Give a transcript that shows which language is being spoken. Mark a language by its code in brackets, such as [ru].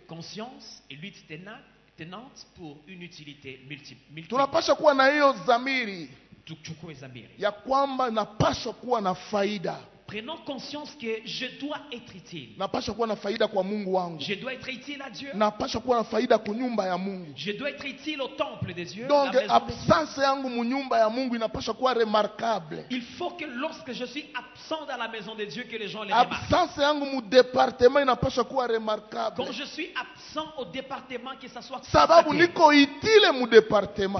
[fr] Conscience et lutte tenace pour une utilité multipliée. [sw] Tunapaswa kuwa na hiyo dhamiri. ya kwamba napaswa kuwa na faida. [fr] Prenons conscience que je dois être utile. [sw] Na pasha kuwa na faida kwa Mungu wangu. [fr] Je dois être utile à Dieu. [sw] Na pasha kuwa na faida kwa nyumba ya Mungu. [fr] Je dois être utile au temple de Dieu. [sw] Donc, absence yangu mu nyumba ya Mungu inapaswa kuwa remarquable. [fr] Il faut que lorsque je suis absent dans la maison de Dieu que les gens le [sw] remarquent. Absence yangu mu département inapaswa kuwa remarquable. [fr] Quand je suis absent au département que ça soit. [sw] Sababu niko utile mu département.